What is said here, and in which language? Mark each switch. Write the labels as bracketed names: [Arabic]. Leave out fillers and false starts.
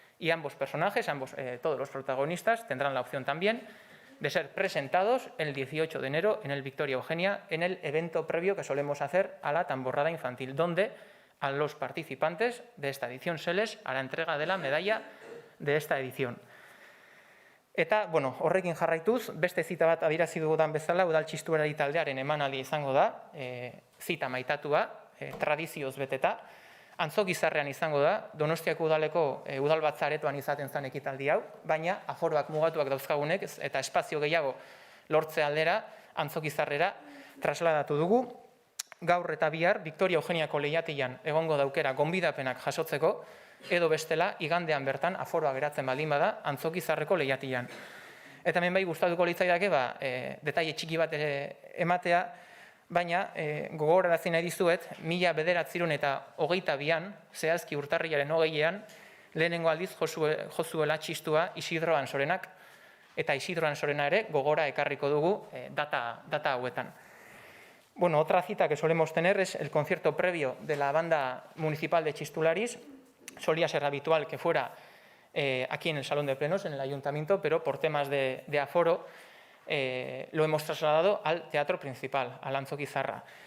[Spanish] Y ambos personajes, todos los protagonistas, tendrán la opción también de ser presentados el 18 de enero en el Victoria Eugenia, en el evento previo que solemos hacer a la tamborrada infantil, donde a los participantes de esta edición se les hará entrega de la medalla de esta edición. [Basque] Eta, horrekin jarraituz, beste zita bat adierazi dudan bezala, udal txistuerari taldearen emanaldia izango da, zita maitatua, tradizioz beteta, Antzokizarrean izango da, Donostiako udaleko udalbatza aretoan izaten zen ekitaldi hau, baina aforoak mugatuak dauzkagunek eta espazio gehiago lortze aldera Antzokizarrera trasladatu dugu. Gaur eta bihar, Victoria Eugeniako lehiatilan egongo daukera gonbidapenak jasotzeko, edo bestela, igandean bertan aforoa geratzen baldin bada, Antzokizarreko lehiatilan. Eta hemen bai gustatuko litzaidake, detaile txiki bat ematea, baina gogorarazi nahi dizuet, 1922an, zehazki urtarrilaren 20ean, lehenengo aldiz jozuela txistua Isidro Ansorenak, eta Isidro Ansorena ere gogora ekarriko dugu data hauetan. [Spanish] Otra cita que solemos tener es el concierto previo de la banda municipal de Txistularis. Solía ser habitual que fuera aquí en el Salón de Plenos, en el Ayuntamiento, pero por temas de aforo lo hemos trasladado al teatro principal, al Antzokizarra.